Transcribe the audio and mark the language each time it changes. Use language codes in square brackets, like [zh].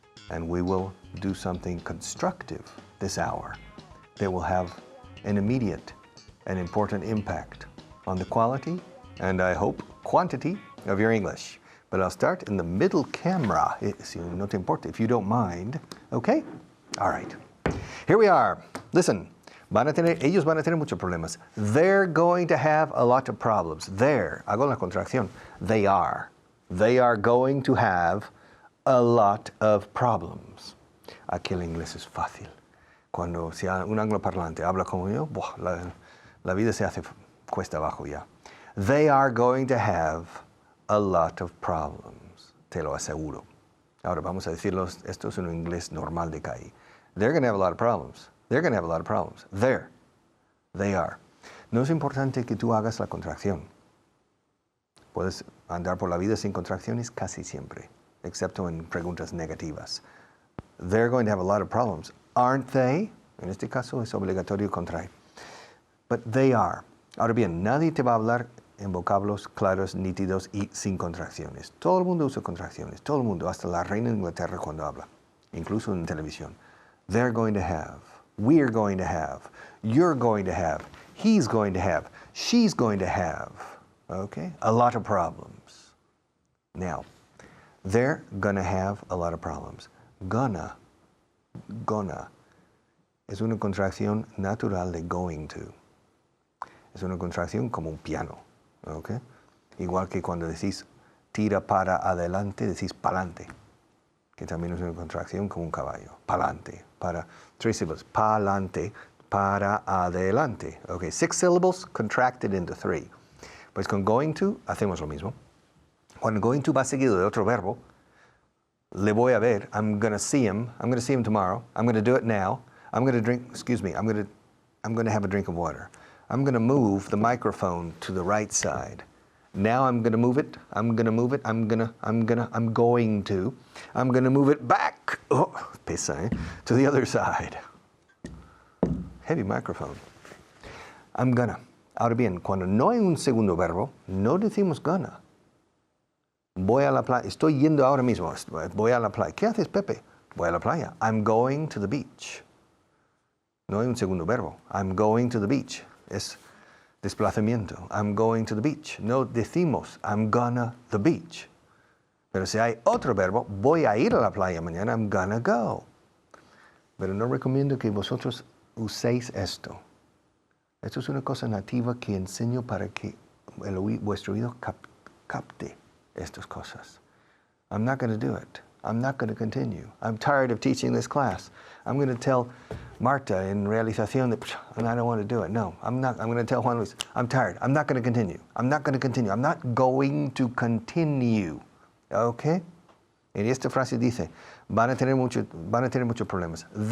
[en] And we will do something constructive this hour that will have an immediate and important impact on the quality and, I hope, quantity of your English. But I'll start in the middle camera, [es] si no te importa, [en] if you don't mind. Okay? All right. Here we are. [es] Listen, ellos van a tener muchos problemas. [en] They're going to have a lot of problems. [es] Hago la contracción. [en] They are. They are going to have a lot of problems. [es] Aquí el inglés es fácil. Cuando si un angloparlante habla como yo, la vida se hace cuesta abajo ya. [en] They are going to have a lot of problems. [es] Te lo aseguro. Ahora vamos a decirlo, esto es un inglés normal de calle. [en] They're going to have a lot of problems. They're going to have a lot of problems. They are. [es] No es importante que tú hagas la contracción. Puedes andar por la vida sin contracciones casi siempre, excepto en preguntas negativas. [en] They're going to have a lot of problems. Aren't they? [es] En este caso es obligatorio contraer. [en] But they are. [es] Ahora bien, nadie te va a hablar en vocablos claros, nítidos y sin contracciones. Todo el mundo usa contracciones. Todo el mundo, hasta la reina de Inglaterra cuando habla, incluso en televisión. [en] They're going to have. We're going to have. You're going to have. He's going to have. She's going to have. Okay? A lot of problems. Now, they're gonna have a lot of problems. [es] Gonna es una contracción natural de going to. Es una contracción como un piano, ¿ok? Igual que cuando decís tira para adelante, decís pa'lante, que también es una contracción como un caballo. Pa'lante, para [en] 3 syllables. [es] Pa'lante, para adelante. [en] Ok, 6 syllables contracted into 3. [es] Pues con going to hacemos lo mismo. Cuando going to va seguido de otro verbo, le voy a ver. [en] I'm going to see him. I'm going to see him tomorrow. I'm going to do it now. I'm going to drink, I'm going to have a drink of water. I'm going to move the microphone to the right side. Now I'm going to move it. I'm going to move it. I'm going to move it back. [es] Oh, pesa, eh? [en] To the other side. Heavy microphone. I'm gonna. [es] Ahora bien, cuando no hay un segundo verbo, no decimos gonna. Voy a la playa. Estoy yendo ahora mismo. Voy a la playa. ¿Qué haces, Pepe? Voy a la playa. [en] I'm going to the beach. [es] No hay un segundo verbo. [en] I'm going to the beach. [es] Es desplazamiento. [en] I'm going to the beach. [es] No decimos [en] I'm gonna the beach. [es] Pero si hay otro verbo, voy a ir a la playa mañana. [en] I'm gonna go. [es] Pero no recomiendo que vosotros uséis esto. Esto es una cosa nativa que enseño para que vuestro oído capte estas cosas. [en] I'm not going to do it. I'm not going to continue. I'm tired of teaching this class. I'm going to tell Marta in realización that I don't want to do it. No, I'm not. I'm going to tell Juan Luis, I'm tired. I'm not going to continue. I'm not going to continue. I'm not going to continue. Okay? [es] En esta frase dice, van a tener muchos problemas.